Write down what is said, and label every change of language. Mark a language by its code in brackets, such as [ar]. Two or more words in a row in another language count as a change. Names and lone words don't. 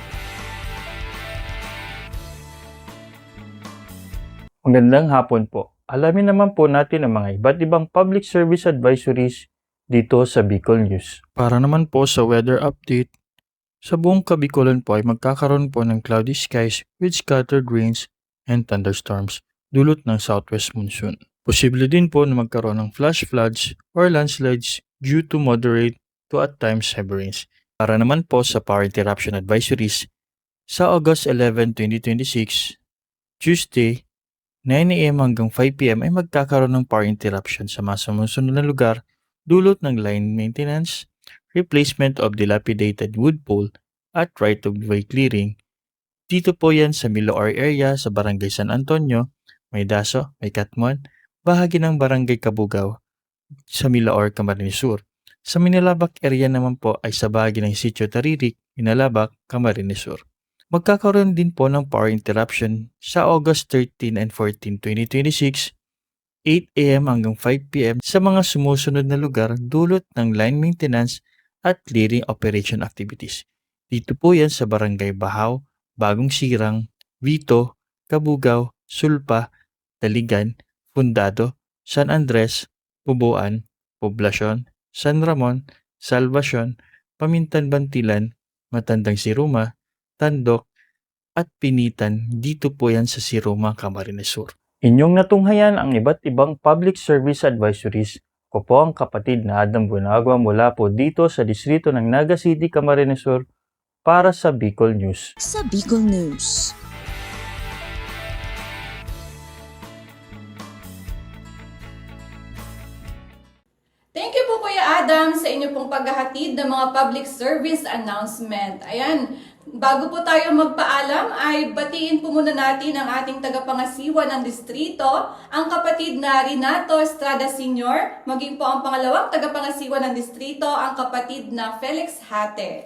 [tl] Magandang hapon po. Alamin naman po natin ang mga iba't ibang [en] public service advisories [tl] dito sa Bicol News. Para naman po sa weather update, sa buong Kabikulan po ay magkakaroon po ng [en] cloudy skies with scattered rains and thunderstorms [tl] dulot ng [en] southwest monsoon. [tl] Posible din po na magkaroon ng [en] flash floods or landslides due to moderate to at times heavy rains. [tl] Para naman po sa [en] power interruption advisories, [tl] sa August 11, 2026, Tuesday, 9 a.m. hanggang 5 p.m. ay magkakaroon ng [en] power interruption [tl] sa mga sumusunod na lugar dulot ng [en] line maintenance, replacement of dilapidated wood pole, [tl] at [en] right-of-way clearing. [tl] Dito po yan sa Miloor area sa Barangay San Antonio, May Daso, May Katmuan, bahagi ng Barangay Kabugaw sa Miloor, Camarines Sur. Sa Minalabak area naman po ay sa bahagi ng Sitio Taririk, Minalabak, Camarines Sur. Magkakaroon din po ng [en] power interruption [tl] sa August 13 and 14, 2026, 8 a.m. hanggang 5 p.m. sa mga sumusunod na lugar dulot ng [en] line maintenance [tl] at [en] clearing operation activities. [tl] Dito po yan sa Barangay Bahaw, Bagong Sirang, Vito, Kabugaw, Sulpa, Taligan, Fundado, San Andres, Pubuan, Poblasyon, San Ramon, Salvacion, Pamintan-Bantilan, Matandang Siruma, Tandok, at Pinitan. Dito po yan sa Siruma, Camarines Sur. Inyong natunghayan ang iba't ibang [en] public service advisories. [tl] Ko po ang kapatid na Adam Bunagua mula po dito sa distrito ng Naga City, Camarines Sur para sa Bicol News. Sa Bicol News. [en] Thank you [tl] po Kuya Adam sa inyo pong paghahatid ng mga [en] public service announcement. [tl] Ayan, bago po tayo magpaalam ay batiin po muna natin ang ating tagapangasiwa ng distrito, ang kapatid na Renato Estrada Sr., maging po ang pangalawang tagapangasiwa ng distrito, ang kapatid na Felix Hate.